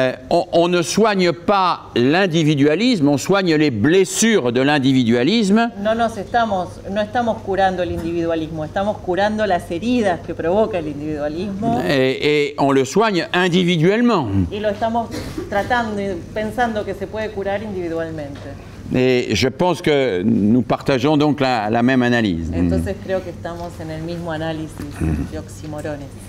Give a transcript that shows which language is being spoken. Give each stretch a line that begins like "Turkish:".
French: On ne soigne pas l'individualisme, on soigne les blessures de l'individualisme.
Spanish: No estamos curando el individualismo, estamos curando las heridas que provoca el individualismo.
French: Et on le soigne individuellement.
Spanish: Y lo estamos tratando y pensando que se puede curar individualmente.
French: Et je pense que nous partageons donc la même analyse.
Spanish: Entonces creo que estamos en el mismo análisis de oxímorones.